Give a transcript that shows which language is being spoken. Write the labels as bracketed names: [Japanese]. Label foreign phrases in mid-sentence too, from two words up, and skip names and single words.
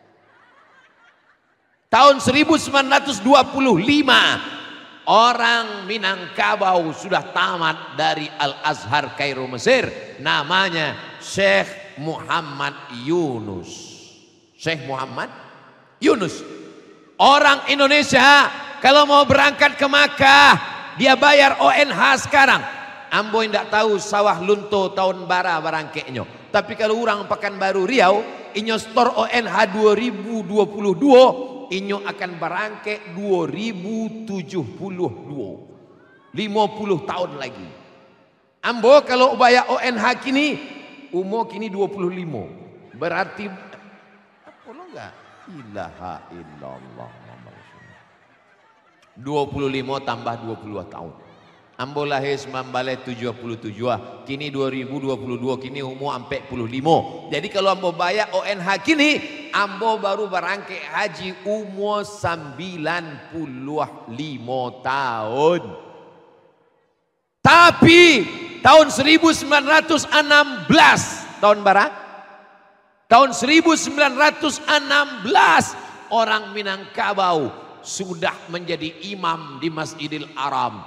[Indonesian] Tahun 1925 orang Minangkabau sudah tamat dari Al-Azhar Kairo Mesir. Namanya Syekh Muhammad Yunus. Syekh Muhammad Yunus. Orang Indonesia kalau mau berangkat ke Makkah, dia bayar ONH sekarang. [Minangkabau] Ambo tidak tahu sawah lunto tahun bara barangkeknya. Tapi kalau orang Pekanbaru Riau, inyo store ONH 2022, inyo akan barangkek 2072. [Indonesian] 50 tahun lagi. [Minangkabau] Ambo kalau bayar ONH kini, umur kini 25. [Indonesian] Berarti apa lo enggak? [Arabic] إله إلا الله. [Indonesian] 25 tambah 20 tahun. [Minangkabau] Ambo lahir 1977, kini 2022, kini umur 45. Jadi kalau ambo bayar ONH kini, ambo baru barangke haji umur 95 tahun. [Indonesian] Tapi tahun 1916, tahun bara, tahun 1916 orang Minangkabau sudah menjadi imam di Masjidil Haram.